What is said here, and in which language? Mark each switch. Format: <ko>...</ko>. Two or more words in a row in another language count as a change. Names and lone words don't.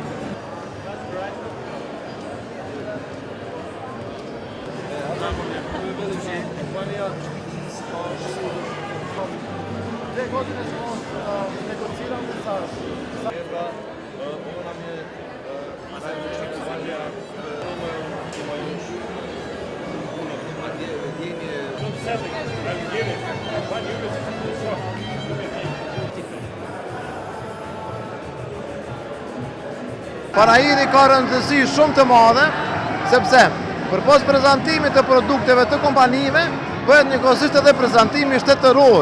<sr>Dve godine smo negocirali sa... Ovo nam je najveća kompanija, ima još puno, a gdje im je...</sr> <sq>Panajiri ka rëndësi shumë të madhe, sepse përpos prezantimit të produkteve të kompanive, bëhet njëkohësisht edhe prezantimi shtetëror.</sq>